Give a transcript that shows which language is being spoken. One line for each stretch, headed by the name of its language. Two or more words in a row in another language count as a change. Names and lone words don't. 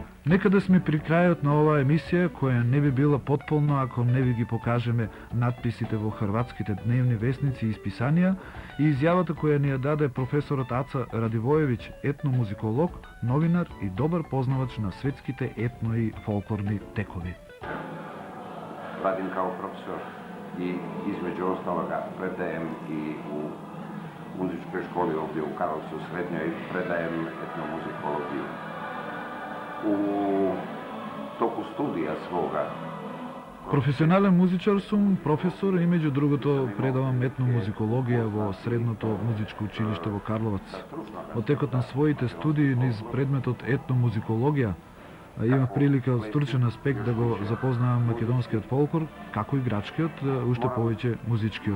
Macedonian: Некаде сме при крајот на оваа емисија, која не би била потполна ако не ви ги покажеме надписите во хрватските дневни весници и списанија и изјавата која ни ја даде професорот Аца Радивоевиќ, етномузиколог, новинар и добар познавач на светските етно и фолклорни текови.
Croatian: Radim kao profesor i između ostaloga predajem i u muzičkoj školi ovdje u Karlovcu srednjoj, predajem etnomuzikologiju. U toku studija svoga
Macedonian: Професионален музичар сум, професор и меѓу другото предавам етномузикологија во Средното музичко училиште во Карловац. Во текот на своите студии низ предметот етномузикологија имав прилика од стручен аспект да го запознавам македонскиот фолклор, како и грачкиот, уште повеќе музичкиот.